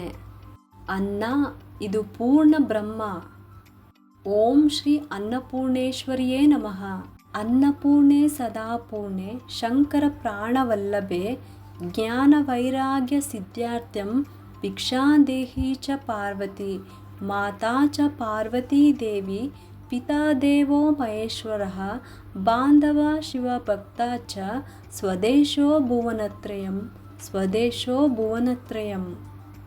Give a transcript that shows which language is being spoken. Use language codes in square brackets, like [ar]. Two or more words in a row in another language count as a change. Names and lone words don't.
[kn] ಅನ್ನ ಇದು ಪೂರ್ಣ ಬ್ರಹ್ಮ. [sa] ಓಂ ಶ್ರೀ ಅನ್ನಪೂರ್ಣೇಶ್ವರಿಯೇ ನಮಃ. ಅನ್ನಪೂರ್ಣೆ ಸದಾಪೂರ್ಣೆ ಶಂಕರ ಪ್ರಾಣವಲ್ಲಭೆ ಜ್ಞಾನ ವೈರಾಗ್ಯ ಸಿದ್ಧಾರ್ಥ್ಯಂ ಭಿಕ್ಷಾದೇಹಿ ಚ ಪಾರ್ವತಿ ಮಾತಾ ಚ ಪಾರ್ವತೀ ದೇವಿ ಪಿತಾ ದೇವೋ ಮಹೇಶ್ವರಃ ಬಾಂಧವ ಶಿವಭಕ್ತ ಚ ಸ್ವದೇಶೋ ಭುವನತ್ರಯಂ ಸ್ವದೇಶೋ ಭುವನತ್ರಯಂ.